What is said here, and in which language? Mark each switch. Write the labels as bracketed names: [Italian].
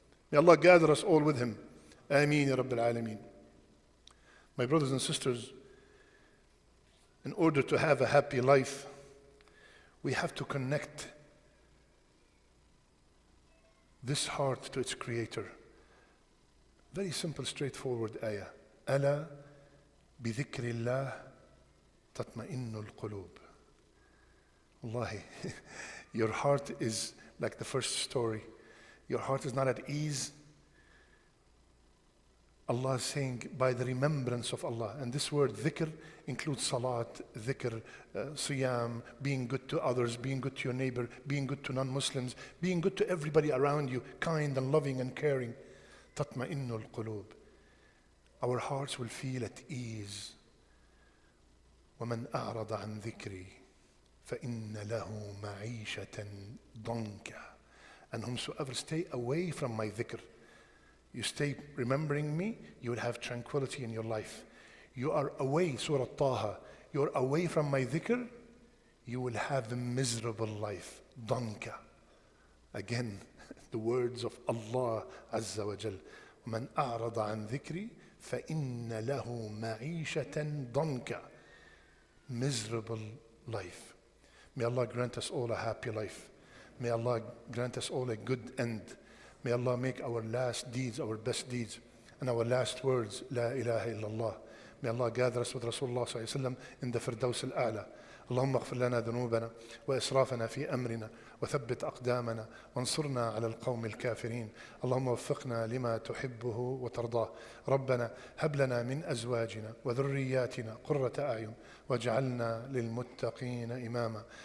[English] May Allah gather us all with him. [Arabic] Ameen ya Rabbil Alameen. [English] My brothers and sisters, in order to have a happy life, we have to connect this heart to its creator. Very simple, straightforward ayah. [Arabic] ألا بذكر الله تطمئن القلوب. [English] Wallahi, your heart is like the first story. Your heart is not at ease. Allah is saying, by the remembrance of Allah. And this word dhikr includes salat, dhikr, siyam, being good to others, being good to your neighbor, being good to non-Muslims, being good to everybody around you, kind and loving and caring. [Arabic] تطمئن القلوب. [English] Our hearts will feel at ease. [Arabic] ومن أعرض عن ذكري فإن له معيشة ضنكا. [English] And whomsoever stay away from my dhikr, you stay remembering me, you will have tranquility in your life. You are away, Surah Taha, you're away from my dhikr, you will have a miserable life. ضنكا. Again, the words of Allah Azza wa Jal. [Arabic] من أعرض عن ذكري فإن له معيشة ضنكا. [English] Miserable life. May Allah grant us all a happy life. May Allah grant us all a good end. May Allah make our last deeds our best deeds and our last words [Arabic] La ilaha illallah. [English] May Allah gather us with Rasulullah sallallahu alayhi wa sallam in the Firdaus al-A'la. [Arabic] اللهم اغفر لنا ذنوبنا وإسرافنا في أمرنا وثبت أقدامنا وانصرنا على القوم الكافرين. اللهم وفقنا لما تحبه وترضاه. ربنا هب لنا من أزواجنا وذرياتنا قرة أعين واجعلنا للمتقين إماما.